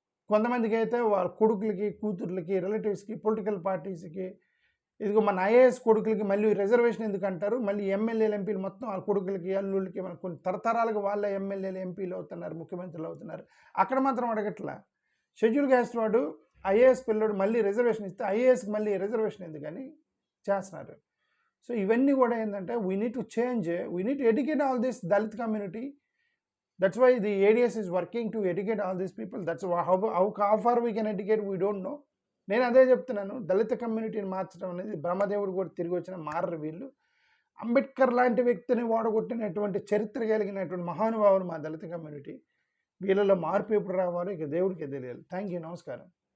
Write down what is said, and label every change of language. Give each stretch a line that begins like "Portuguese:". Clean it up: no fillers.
Telugu: కొంతమందికి అయితే వాళ్ళ కొడుకులకి, కూతుర్లకి, రిలేటివ్స్కి, పొలిటికల్ పార్టీస్కి, ఇదిగో మన ఐఏఎస్ కొడుకులకి మళ్ళీ రిజర్వేషన్ ఎందుకు అంటారు, మళ్ళీ ఎమ్మెల్యేలు, ఎంపీలు మొత్తం వాళ్ళ కొడుకులకి, అల్లుళ్ళకి, మన కొన్ని తరతరాలుగా వాళ్ళ ఎమ్మెల్యేలు, ఎంపీలు అవుతున్నారు, ముఖ్యమంత్రులు అవుతున్నారు. అక్కడ మాత్రం అడగట్లా. షెడ్యూల్ క్యాస్ట్ వాడు ఐఏఎస్ పిల్లడు మళ్ళీ రిజర్వేషన్ ఇస్తే ఐఏఎస్కి మళ్ళీ రిజర్వేషన్ ఎందుకని చేస్తున్నారు. సో ఇవన్నీ కూడా ఏంటంటే
English: We need to change, we need to educate all this Dalit community. That's why the ADS is working to educate all these people. That's how far we can educate, we don't know.
Telugu: నేను అదే చెప్తున్నాను, దళిత కమ్యూనిటీని మార్చడం అనేది బ్రహ్మదేవుడు కూడా తిరిగి వచ్చిన మారరు వీళ్ళు. అంబేద్కర్ లాంటి వ్యక్తిని ఓడగొట్టినటువంటి చరిత్ర కలిగినటువంటి మహానుభావులు మా దళిత కమ్యూనిటీ. వీళ్ళలో మార్పు ఎప్పుడు రావాలో ఇక దేవుడికి తెలియాలి. థ్యాంక్ యూ, నమస్కారం.